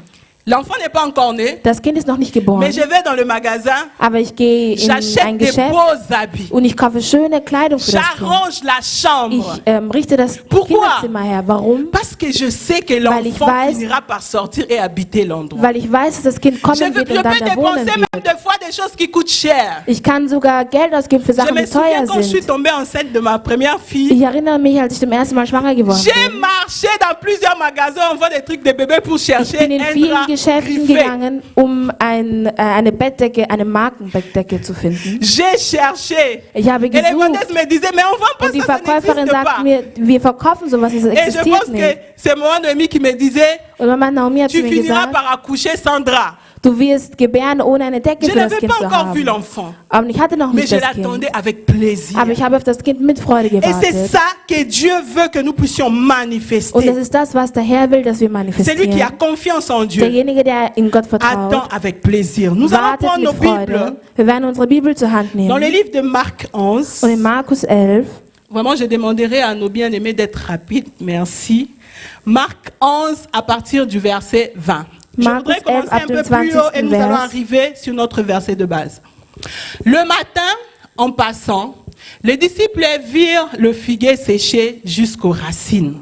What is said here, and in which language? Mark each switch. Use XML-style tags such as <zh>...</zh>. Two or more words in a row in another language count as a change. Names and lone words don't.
<fr>L'enfant n'est pas encore né,</fr> <de>Das Kind ist noch nicht geboren,</de> <fr>mais je vais dans le magasin,</fr> <de>aber ich gehe in</de> <fr>j'achète</fr> <de>ein</de> <fr>des</fr> <de>Geschäft</de> <fr>beaux habits,</fr> <de>und ich kaufe schöne Kleidung für das Kind.</de> <fr>j'arrange la chambre.</fr> <de>Ich richte das</de> <fr>Pourquoi?</fr> <de>Kinderzimmer her. Warum?</de> <fr>Parce que je sais que</fr> <de>Weil ich</de> <fr>l'enfant</fr> <de>weiß-</de> <fr>finira par sortir et habiter l'endroit.</fr> <de>Weil ich weiß, dass das Kind</de> <fr>Je</fr> <de>kommen</de> <fr>peux</fr> <de>wird und dann da</de> <fr>dépenser</fr> <de>wohnen</de> <fr>même</fr> <de>wird.</de> <fr>des fois des choses qui coûtent cher.</fr> <de>Ich kann sogar Geld ausgeben für</de> <fr>Je</fr> <de>Sachen,</de> <fr>me</fr> <de>die</de> <fr>souviens</fr> <de>teuer</de> <fr>quand je suis</fr> <de>sind.</de> <fr>tombée enceinte de ma première fille,</fr> <de>Ich erinnere mich, als ich zum ersten Mal schwanger geworden</de> <fr>j'ai</fr> <de>bin.</de> <fr>marché dans plusieurs magasins, on vend des trucs de bébé pour</fr> <de>Ich</de> <fr>chercher</fr> <de>bin in</de> <fr>un</fr> <de>vielen</de> <fr>drap</fr> <de>Geschäften</de> <fr>griffé.</fr> <de>gegangen, um eine Bettdecke, eine Markenbettdecke zu finden.</de> <fr>J'ai cherché.</fr> <de>Ich habe</de> <fr>Et les</fr> <de>gesucht</de> <fr>vendeuses me disaient, mais on vend pas</fr> <de>und die</de> <fr>ça, ça</fr> <de>Verkäuferin</de> <fr>n'existe</fr> <de>sagt</de> <fr>pas.</fr> <de>mir, wir verkaufen sowas, es</de> <fr>Et je pense</fr> <de>existiert</de> <fr>que</fr> <de>nicht.</de> <fr>c'est mon ami qui me disait,</fr> <de>Und Mama Naomi hat zu</de> <fr>tu</fr> <de>mir</de> <fr>finiras</fr> <de>gesagt,</de> <fr>par accoucher sans drap.</fr> <de>du wirst gebären, ohne eine Decke</de> <fr>Je</fr> <de>für das</de> <fr>n'avais</fr> <de>Kind</de> <fr>pas</fr> <de>zu</de> <fr>encore vu</fr> <de>haben.</de> <fr>l'enfant,</fr> <de>Aber ich hatte noch</de> <fr>mais</fr> <de>nicht</de> <fr>je</fr> <de>das Kind.</de> <fr>l'attendais avec plaisir.</fr> <de>Aber ich habe auf das Kind mit Freude</de> <fr>Et c'est</fr> <de>gewartet.</de> <fr>ça que Dieu veut que nous puissions</fr> <de>Und</de> <fr>manifester.</fr> <de>das ist das, was der Herr will, dass wir</de> <fr>Celui qui a</fr> <de>manifestieren.</de> <fr>confiance en Dieu</fr> <de>Derjenige, der in Gott</de> <fr>attend</fr> <de>vertraut,</de> <fr>avec plaisir. Nous allons</fr> <de>wartet</de> <fr>prendre nos</fr> <de>mit Freude.</de> <fr>Bibles</fr> <de>Wir werden unsere Bibel zur Hand</de> <fr>dans le</fr> <de>nehmen.</de> <fr>livre de Marc 11.</fr> <de>Und in Markus 11,</de> <fr>Vraiment, je demanderai à nos bien-aimés d'être rapides. Merci. Marc 11 à partir du verset 20. Je</fr> <de>Markus</de> <fr>voudrais commencer</fr> <de>11 ab</de> <fr>un</fr> <de>dem</de> <fr>peu plus</fr> <de>20.</de> <fr>haut et nous allons</fr> <de>Vers.</de> <fr>arriver sur notre verset de base. Le matin, en passant, les disciples virent le figuier séché jusqu'aux racines.</fr>